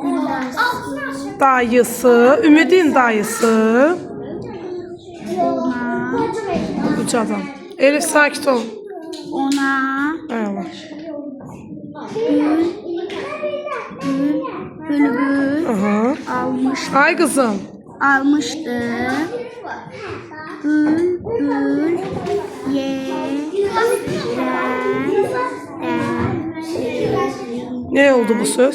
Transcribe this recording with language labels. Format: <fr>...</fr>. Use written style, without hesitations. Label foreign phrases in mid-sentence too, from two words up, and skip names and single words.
<tr>Dayısı, Ümidin dayısı.</tr> <az>Ucadan. Elif sakit ol. Ona.</az> <tr>Evet. Bülbül almıştı. Ay kızım. Almıştı. Bülbül Ne oldu bu söz?</tr>